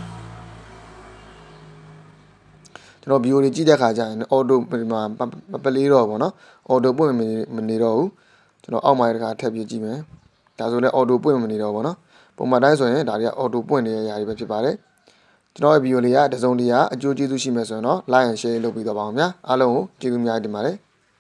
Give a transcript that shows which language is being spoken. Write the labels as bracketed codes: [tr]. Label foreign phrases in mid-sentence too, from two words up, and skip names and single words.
[my] ကျွန်တော်ဗီဒီယိုတွေကြည့်တဲ့ခါကျရင်အော်တိုဒီမှာပလေးတော့ပေါ့နော်အော်တိုပွင့်မနေတော့ဘူးကျွန်တော်အောက်မှာတခါထပ်ပြီးကြည့်မယ်ဒါဆိုလည်းအော်တိုပွင့်မနေတော့ဘူးပေါ့နော်ပုံမှန်တိုင်းဆိုရင်ဒါတွေကအော်တိုပွင့်နေရရာတွေပဲဖြစ်ပါတယ်ကျွန်တော်ရဲ့ဗီဒီယိုလေးကတစုံတရာအကျိုးကျေးဇူးရှိမယ်ဆိုရင်တော့ [en] like and share [my] လုပ်ပြီးတော့ပါအောင်ဗျာအားလုံးကိုကျေးဇူးများတင်ပါတယ်